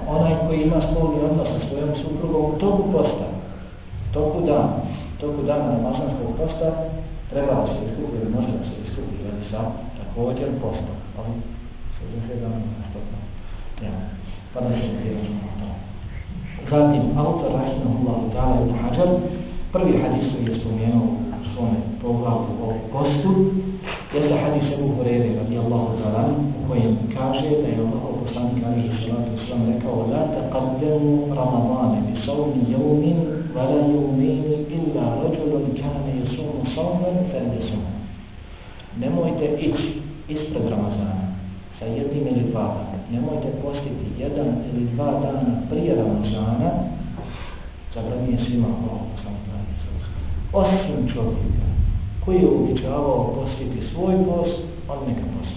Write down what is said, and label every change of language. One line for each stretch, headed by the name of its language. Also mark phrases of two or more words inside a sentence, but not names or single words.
Bosnian: Onaj koji ima spolni odnos sa svojom suprugom u toku posta, toku dana namazanskog posta, treba da se iskupi ili može da se iskupi ili sa također postom. Ali 60 dana uzastopno. Pa da se djelimo na to. Zatim, autor
Arabic: رحمه الله تعالى
Bosnian: ibn Hajar, prvi hadis koji je spomenuo u svome poglavlju o postu, jeste hadis Ebu Hureyre
Arabic: رضي الله تعالى
Bosnian: u kojem kaže da je Allahov poslanik
Arabic: عليه الصلاة والسلام
Bosnian: rekao:
Arabic: "لا تقدموا رمضان بصوم يوم ولا يومين إلا رجل كان يصوم صوما فليصم."
Bosnian: Nemojte ići ispred Ramazana sa jednim ili dva dana. Nemojte postiti jedan ili dva dana prije Ramazana, zabranjuje svima Allahov poslanik
Arabic: عليه الصلاة والسلام.
Bosnian: Osim čovjeka koji je uobičavao postiti svoj post, on neka posti.